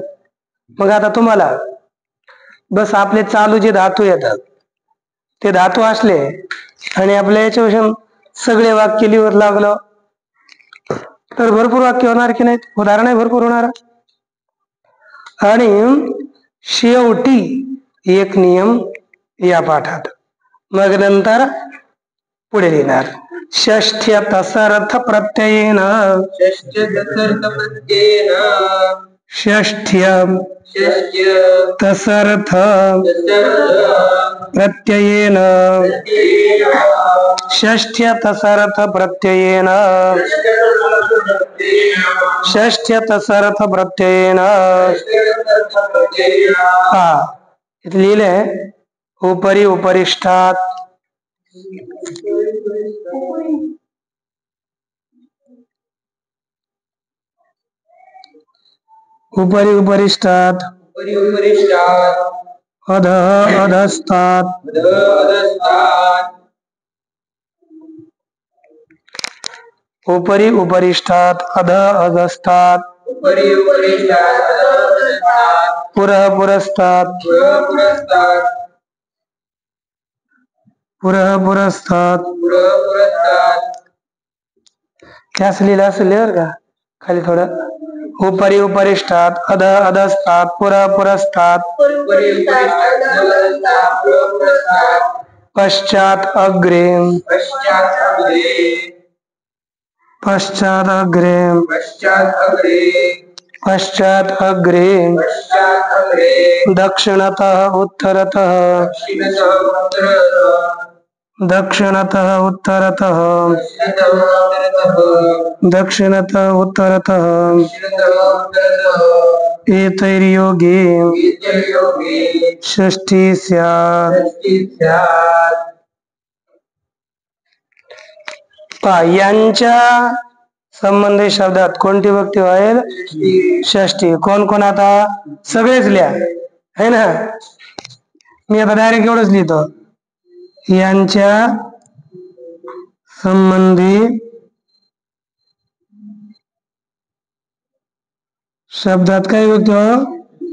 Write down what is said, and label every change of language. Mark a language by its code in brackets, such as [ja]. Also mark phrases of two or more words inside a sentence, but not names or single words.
[mr] मग आता तुम्हाला बस आपले चालू जे धातू येतात ते धातू असले आणि आपल्या याच्यापासून सगळे वाक्य लिहत लागलं तर भरपूर वाक्य होणार की नाहीत. उदाहरण आहे भरपूर होणार. आणि शेवटी एक नियम या पाठात मग नंतर पुढे लिहिणार. [sa] षष्ठ्य तसर्थ प्रत्ययेन षष्ठ्य तसर्थ प्रत्ययेन षष्ठ्य तसर्थ प्रत्ययेन षष्ठ्य तसर्थ प्रत्ययेन इथे लिहिलंय उपरी उपरिष्ठात उपरी उपरिष्ठात अधः अधस्तात् उपरी उपरिष्ठात अधः अधस्तात् पुरः पुरस्तात् पुरः पुरस्तात् [mr] क्या लिहिलं असेल बरं का खाली थोडं. [sa] उपरी उपरिष्ठात अधः अधस्तात् पुरः पुरस्तात् पश्चात अग्रे पश्चात अग्रे पश्चात अग्रे दक्षिणतः उत्तरतः दक्षिणतः उत्तरतः दक्षिणतः उत्तरतः एतैर्योगे षष्ठी स्यात्. [mr] यांच्या संबंधित शब्दात कोणती विभक्ती होईल? षष्ठी. कोण कोण आता सगळेच लिहा [hi] है ना. [mr] मी आता डायरेक्ट एवढंच लिहितो. यांच्या संबंधी शब्दात काय विभक्ती हो?